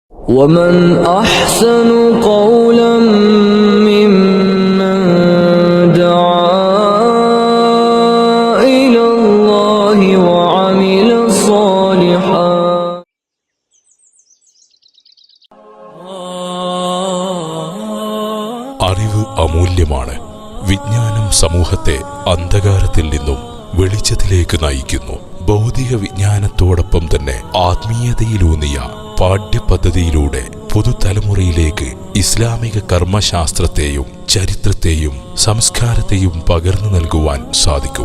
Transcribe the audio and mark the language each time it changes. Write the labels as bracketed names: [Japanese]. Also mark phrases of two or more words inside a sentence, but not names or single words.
[Arabic] ومن أحسن قولا ممن دعا إلى الله وعمل صالحا. [Malayalam] അറിവ് അമൂല്യമാണ്. വിജ്ഞാനം സമൂഹത്തെ അന്ധകാരത്തിൽ നിന്നും വെളിച്ചത്തിലേക്ക് നയിക്കുന്നു. ഭൗതിക വിജ്ഞാനത്തോടൊപ്പം തന്നെ ആത്മീയതയിലൂന്നിയ പാഠ്യപദ്ധതിയിലൂടെ പുതുതലമുറയിലേക്ക് ഇസ്ലാമിക കർമ്മശാസ്ത്രത്തെയും ചരിത്രത്തെയും സംസ്കാരത്തെയും പകർന്നു നൽകുവാൻ സാധിക്കും.